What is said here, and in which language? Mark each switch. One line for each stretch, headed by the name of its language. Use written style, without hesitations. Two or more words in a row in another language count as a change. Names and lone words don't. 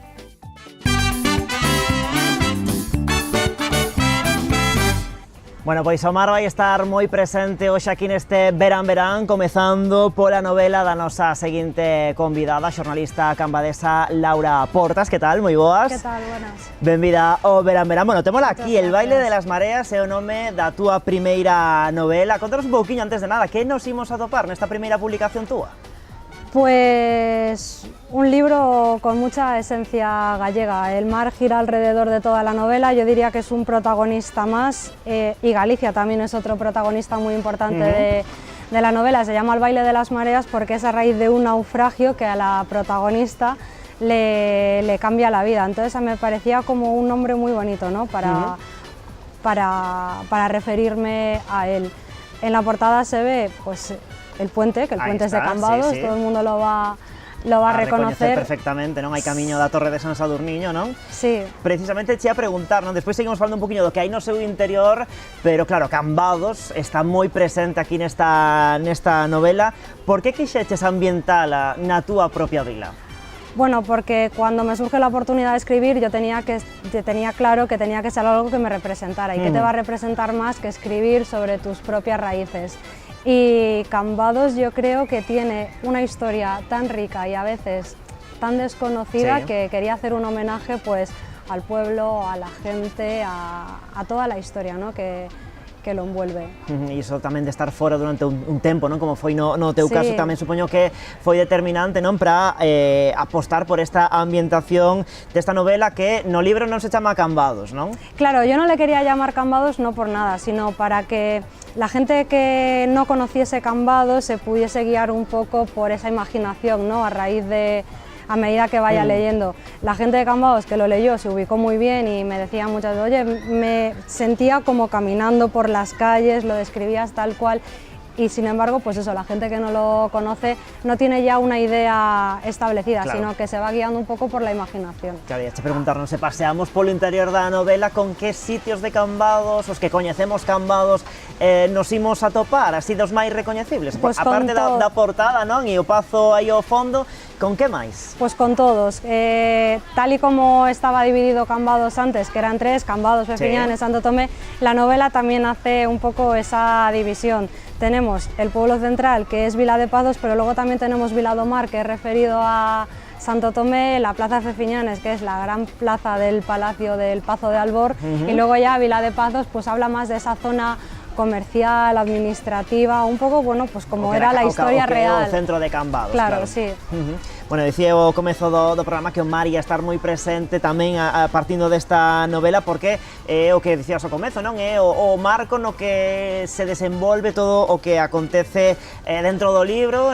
Galician: Bueno, pois Omar vai estar moi presente hoxe aquí neste Verán Verán, comezando pola novela da nosa seguinte convidada, a xornalista cambadesa Laura Portas. Que tal? Moi boas.
Spanish: Que tal? Buenas.
Galician: Benvida ao Verán Verán. Bueno, témola aquí, El baile de las mareas é o nome da túa primeira novela. Contanos un pouquiño antes de nada, que nos imos a topar nesta primeira publicación túa?
Spanish: Pues un libro con mucha esencia gallega. El mar gira alrededor de toda la novela, yo diría que es un protagonista más, y Galicia también es otro protagonista muy importante de la novela. Se llama El baile de las mareas porque es a raíz de un naufragio que a la protagonista le cambia la vida. Entonces me parecía como un nombre muy bonito, ¿no? para referirme a él. En la portada se ve pues el puente, que el puente es de Cambados, sí, sí. Todo el mundo lo va a reconocer
Galician: perfectamente, non? Hai camiño da Torre de San Sadurniño, non?
Spanish: Sí.
Galician: Precisamente te ia preguntar, non? Despois seguimos falando un poquinho do que hai no seu interior, pero claro, Cambados está moi presente aquí nesta novela. Por que quixeches ambientala na túa propia vila?
Spanish: Bueno, porque cuando me surge la oportunidad de escribir yo tenía claro que tenía que ser algo que me representara. ¿Y qué te va a representar más que escribir sobre tus propias raíces? Y Cambados yo creo que tiene una historia tan rica y a veces tan desconocida, sí, que quería hacer un homenaje pues al pueblo, a la gente, a toda la historia, ¿no? que lo envuelve.
Galician: E iso tamén de estar fora durante un tempo, non? Como foi no teu
Spanish: Sí.
Galician: caso, tamén supoño que foi determinante, non? Para apostar por esta ambientación desta novela que no libro non se chama Cambados, non?
Spanish: Claro, yo no le quería llamar Cambados no por nada, sino para que la gente que no conociese Cambados se pudiese guiar un poco por esa imaginación, ¿no? A medida que vaya leyendo. La gente de Cambados que lo leyó se ubicó muy bien y me decía muchas veces, oye, me sentía como caminando por las calles, lo describías tal cual. Y sin embargo, pues eso, la gente que no lo conoce no tiene ya una idea establecida, claro, sino que se va guiando un pouco por la imaginación.
Galician: Claro, e te preguntarnos se paseamos polo interior da novela con que sitios de Cambados, os que coñecemos Cambados, nos imos a topar, así dos máis recoñecibles.
Spanish: Pues
Galician: a parte da portada, non? E o pazo aí ao fondo, con que máis?
Spanish: Pues con todos. Tal y como estaba dividido Cambados antes, que eran tres, Cambados, Fefiñanes, sí, Santo Tomé, la novela también hace un poco esa división. Tenemos el pueblo central, que es Vila de Pazos, pero luego también tenemos Vila do Mar, que es referido a Santo Tomé, la plaza de Fefiñanes, que es la gran plaza del Palacio del Pazo de Albor, y luego ya Vila de Pazos pues habla más de esa zona comercial, administrativa, un pouco, bueno, pues como era la historia real.
Galician: O centro de Cambados,
Spanish: claro. Sí.
Galician: Bueno, dicía o comezo do programa que o mar ia estar moi presente tamén partindo desta novela, porque é o que dicías ao comezo, non? É o marco no que se desenvolve todo o que acontece dentro do libro.